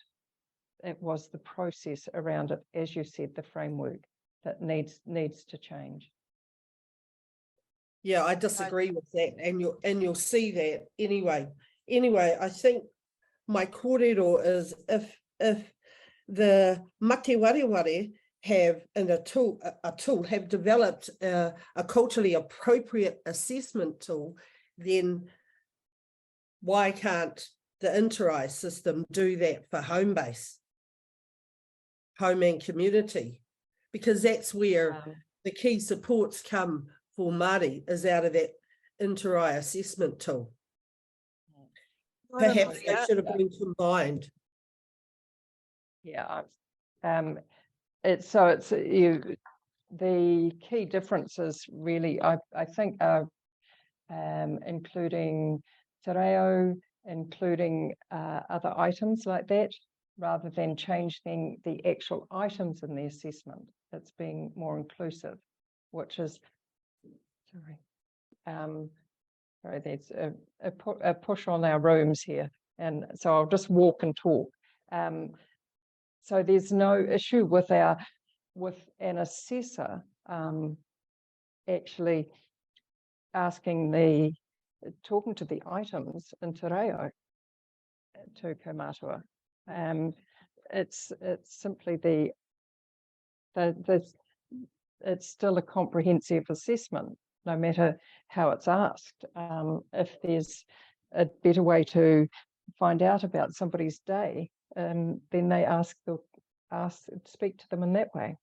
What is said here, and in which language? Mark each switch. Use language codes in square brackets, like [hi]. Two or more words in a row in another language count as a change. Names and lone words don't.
[en] It was the process around it, as you said, the framework that needs to change. Yeah, I disagree with that, and you'll see that anyway. Anyway, I think my kōrero is if the [mi] mate wareware [en] have in a tool have developed a culturally appropriate assessment tool, then why can't the InterRAI system do that for home and community? Because that's where the key supports come for Māori, is out of that InterRAI assessment tool. Perhaps they should have been combined. Yeah, the key differences really, I think, are including te reo, including other items like that, rather than changing the actual items in the assessment. It's being more inclusive, which is sorry, there's a push on our rooms here, and so I'll just walk and talk. So there's no issue with an assessor actually talking to the items in te reo to kaumatua. It's simply it's still a comprehensive assessment, no matter how it's asked. If there's a better way to find out about somebody's day, then they speak to them in that way.